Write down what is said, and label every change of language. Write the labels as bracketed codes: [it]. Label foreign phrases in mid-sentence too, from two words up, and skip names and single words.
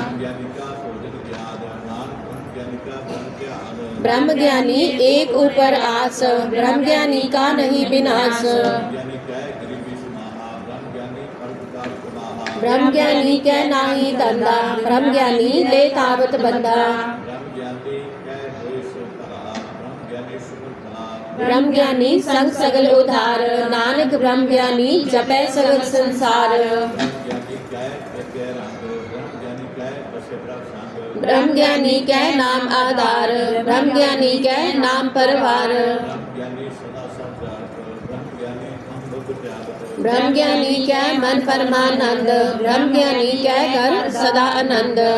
[hi] ब्रह्म ज्ञानी एक ऊपर आस, ब्रह्म ज्ञानी का नहीं विनाश। ब्रह्म ज्ञानी कै नाही धंधा, ब्रह्म ज्ञानी ले तावत बंधा। ब्रह्म ज्ञानी संग सगल उधार, नानक ब्रह्म ज्ञानी जपै सगल संसार। ब्रह्म ज्ञानी कै नाम आधार, ब्रह्म ज्ञानी कै नाम परवार। ब्रह्म ज्ञानी कै मन परमानंद, ब्रह्म ज्ञानी कै कर सदा आनंद।